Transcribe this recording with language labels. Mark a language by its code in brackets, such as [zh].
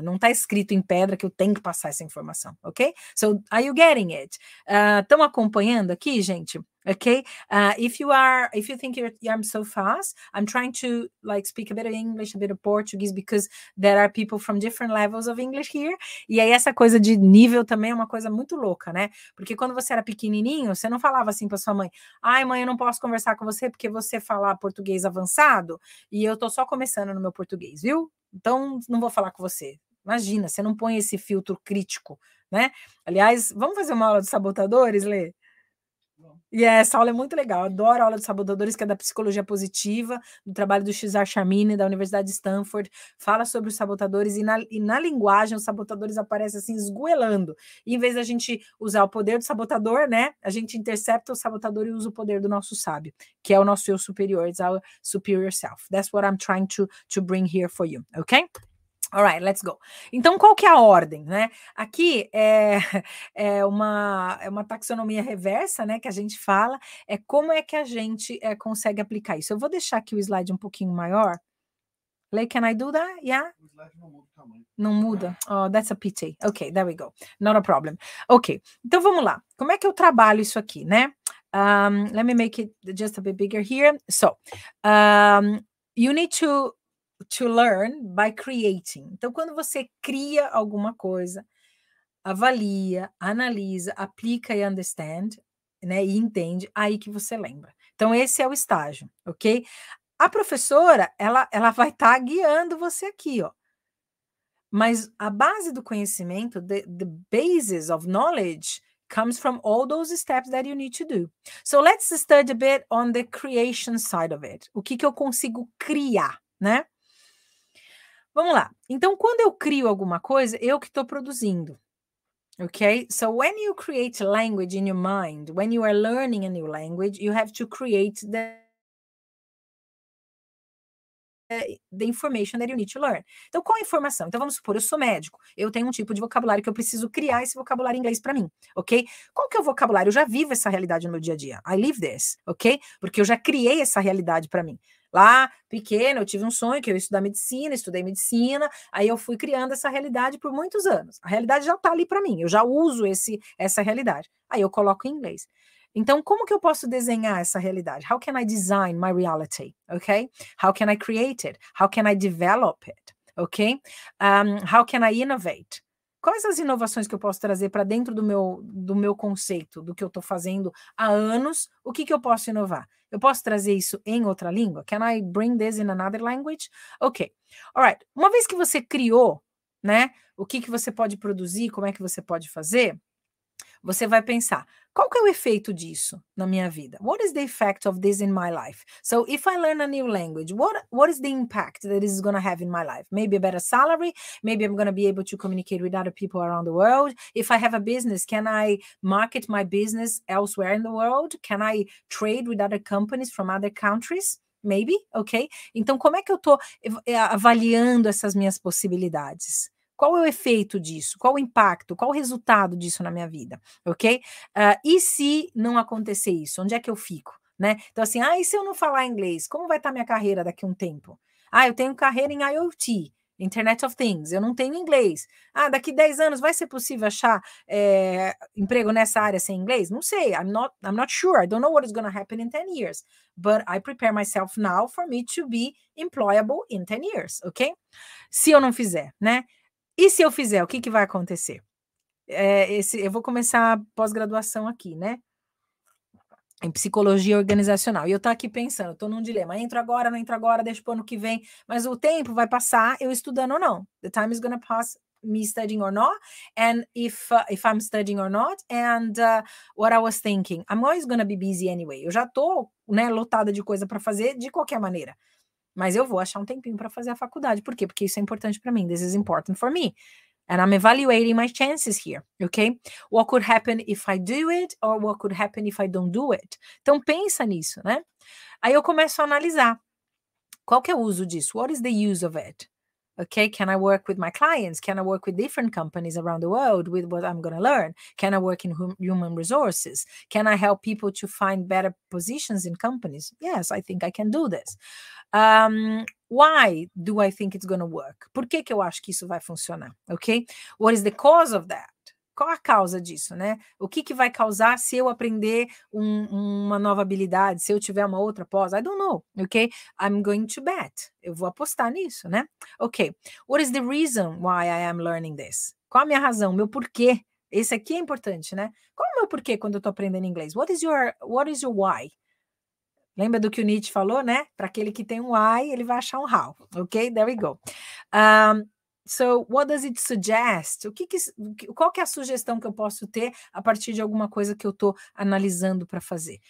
[pt] Não está escrito em pedra que eu tenho que passar essa informação, ok? [en] So, are you getting it? [pt] Estão acompanhando aqui, gente? [en] Okay, if you think I'm so fast, I'm trying to speak a bit of English, a bit of Portuguese, because there are people from different levels of English here. [pt] E aí essa coisa de nível também é uma coisa muito louca, né? Porque quando você era pequenininho, você não falava assim para sua mãe, ai mãe, eu não posso conversar com você porque você fala português avançado e eu tô só começando no meu português, viu? Então não vou falar com você. Imagina, você não põe esse filtro crítico, né? Aliás, vamos fazer uma aula de sabotadores, Lê? E essa aula é muito legal, eu adoro a aula de sabotadores, que é da psicologia positiva, do trabalho do Cesar Charmini, da Universidade de Stanford, fala sobre os sabotadores, e na linguagem os sabotadores aparecem assim, esgoelando, e em vez da gente usar o poder do sabotador, né, a gente intercepta o sabotador e usa o poder do nosso sábio, que é o nosso eu superior, [en] it's our superior self. That's what I'm trying to bring here for you, okay? All right, let's go. [pt] Então, qual que é a ordem, né? Aqui é uma taxonomia reversa, né, que a gente fala, como é que a gente consegue aplicar isso. Eu vou deixar aqui o slide um pouquinho maior. Lei, [en] can I do that? Yeah? [pt] O slide não muda o tamanho. Não muda? [en] Oh, that's a pity. Okay, there we go. Not a problem. [pt] Ok, então vamos lá. Como é que eu trabalho isso aqui, né? [en] Let me make it just a bit bigger here. So, you need to learn by creating. [pt] Então, quando você cria alguma coisa, avalia, analisa, aplica e understand, né, e entende, aí que você lembra. Então, esse é o estágio, ok? A professora, ela vai estar guiando você aqui, ó. Mas a base do conhecimento, [en] the basis of knowledge comes from all those steps that you need to do. So let's study a bit on the creation side of it. [pt] O que eu consigo criar, né? Vamos lá. Então, quando eu crio alguma coisa, eu que estou produzindo. [en] Okay, so when you create language in your mind, when you are learning a new language, you have to create the information that you need to learn. [pt] Então, qual a informação? Então, vamos supor, eu sou médico, eu tenho um tipo de vocabulário que eu preciso criar esse vocabulário em inglês para mim, ok? Qual que é o vocabulário? Eu já vivo essa realidade no meu dia a dia. [en] I live this, ok? [pt] Porque eu já criei essa realidade para mim. Lá, pequena, eu tive um sonho que eu ia estudar medicina, estudei medicina, aí eu fui criando essa realidade por muitos anos. A realidade já está ali para mim, eu já uso essa realidade. Aí eu coloco em inglês. Então, como que eu posso desenhar essa realidade? [en] How can I design my reality? Okay? How can I create it? How can I develop it? Okay? How can I innovate? [pt] Quais as inovações que eu posso trazer para dentro do meu conceito, do que eu estou fazendo há anos? O que eu posso inovar? Eu posso trazer isso em outra língua? [en] Can I bring this in another language? Ok. Alright. [pt] Uma vez que você criou, né? O que você pode produzir, como é que você pode fazer? Você vai pensar, qual que é o efeito disso na minha vida? [en] What is the effect of this in my life? So if I learn a new language, what is the impact that this is going to have in my life? Maybe a better salary, maybe I'm going to be able to communicate with other people around the world. If I have a business, can I market my business elsewhere in the world? Can I trade with other companies from other countries? Maybe, ok? [pt] Então, como é que eu estou avaliando essas minhas possibilidades? Qual é o efeito disso? Qual o impacto? Qual o resultado disso na minha vida? Ok? E se não acontecer isso? Onde é que eu fico? Né? Então, assim, e se eu não falar inglês? Como vai estar minha carreira daqui a um tempo? Eu tenho carreira em IoT, Internet of Things, eu não tenho inglês. Daqui 10 anos vai ser possível achar emprego nessa área sem inglês? Não sei, [en] I'm not sure. I don't know what is going to happen in 10 years. But I prepare myself now for me to be employable in 10 years, ok? [pt] Se eu não fizer, né? E se eu fizer, o que vai acontecer? Eu vou começar pós-graduação aqui, né? Em psicologia organizacional. E eu tô aqui pensando, tô num dilema. Entro agora, não entro agora, deixo pro ano que vem. Mas o tempo vai passar eu estudando ou não. [en] The time is gonna pass me studying or not. And if I'm studying or not. And what I was thinking, I'm always gonna be busy anyway. [pt] Eu já tô, né, lotada de coisa para fazer de qualquer maneira. Mas eu vou achar um tempinho para fazer a faculdade. Por quê? Porque isso é importante para mim. [en] This is important for me. And I'm evaluating my chances here, okay? What could happen if I do it or what could happen if I don't do it? [pt] Então pensa nisso, né? Aí eu começo a analisar. Qual que é o uso disso? [en] What is the use of it? Okay, can I work with my clients? Can I work with different companies around the world with what I'm going to learn? Can I work in human resources? Can I help people to find better positions in companies? Yes, I think I can do this. Why do I think it's going to work? [pt] Por que eu acho que isso vai funcionar? [en] Ok? What is the cause of that? [pt] Qual a causa disso, né? O que vai causar se eu aprender uma nova habilidade, se eu tiver uma outra pós? [en] I don't know, ok? I'm going to bet. [pt] Eu vou apostar nisso, né? Ok. [en] What is the reason why I am learning this? [pt] Qual a minha razão, meu porquê? Esse aqui é importante, né? Qual é o meu porquê quando eu tô aprendendo inglês? [en] What is your why? [pt] Lembra do que o Nietzsche falou, né? Para aquele que tem um why, ele vai achar um how. [en] Ok? There we go. So, what does it suggest? [pt] Qual que é a sugestão que eu posso ter a partir de alguma coisa que eu estou analisando para fazer?